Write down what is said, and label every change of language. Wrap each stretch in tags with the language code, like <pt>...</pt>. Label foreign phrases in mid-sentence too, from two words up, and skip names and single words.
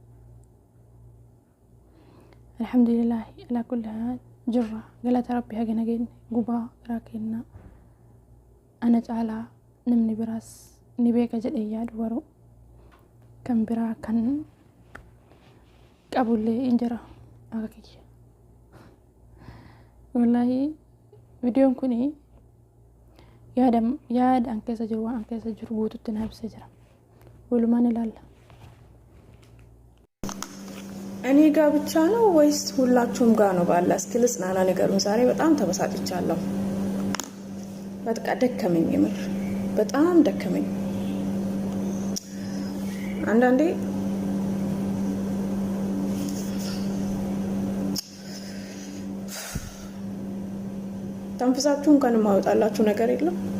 <ar>الحمد لله على كل حال</ar> <om>jirra galata rabbi hagana geenye gubaa raakenna ana caalaa namni biraas ni beeka jedhee yaadu waroo kan biraa kan qabullee injira akka kiyya wallahi videoon kuni yaada an keessa jiru waan an keessa jiru guututti na ibsee jira walumaan ilaalla</om> <am>እኔ ጋር ብቻ ነው ወይስ ሁላችሁም ጋር ነው? ባላ እስኪ ልጽናና ነገሩን ዛሬ በጣም ተበሳጭቻለሁ። በቃ ደከመኝ፣ የምር በጣም ደከመኝ። አንዳንዴ ተንፈሳችሁን እንኳን ማውጣላችሁ ነገር የለም።</am>